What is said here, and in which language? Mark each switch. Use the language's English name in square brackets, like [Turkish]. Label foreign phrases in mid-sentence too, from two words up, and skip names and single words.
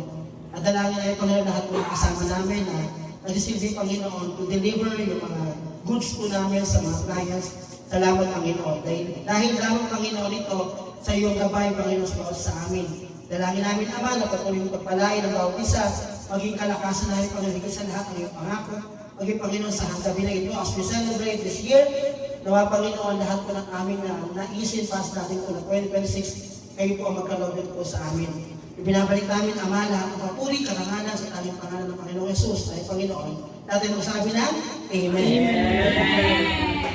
[Filipino] At dalangin ay Panginoon lahat po ng kasama namin na nag-silbi, Panginoon, [English] to deliver [Filipino] yung mga goods po namin sa mga clients. Salamat, Panginoon. Dahil lamang, Panginoon, ito sa iyong gabay, Panginoon, sa amin. Dalangin namin, Ama, na patuloy mong pagpalain ng bawat isa, maging kalakasan namin, Panginoon, sa lahat ng iyong pangako. Maging Panginoon sa gabi na ito, [English] as we celebrate this year, [Filipino] nawa Panginoon, lahat po ng aming naisin past natin po na 2026, kayo po ang magkaloob po sa amin. Ibinabalik namin, Ama, lahat ng papuri, karangalan sa tanging pangalan ng Panginoong Yesus, ay Panginoon. Natin magsabi na, Amen. Amen.